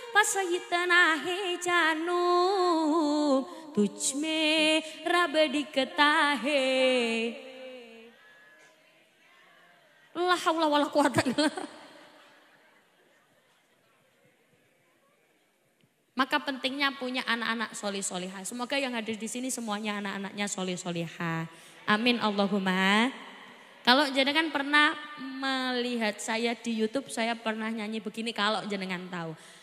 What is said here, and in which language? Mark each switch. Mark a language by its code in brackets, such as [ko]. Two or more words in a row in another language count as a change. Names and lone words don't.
[hi] सहितना है जानू तुझ में रब दिखता है. [ar] لا حول ولا قوة إلا. [id] Maka pentingnya punya anak-anak solih-solihah. Semoga yang hadir di sini semuanya anak-anaknya solih-solihah. [ar] آمين اللهم. [id] Kalau jenengan pernah melihat saya di YouTube, saya pernah nyanyi begini kalau jenengan tahu.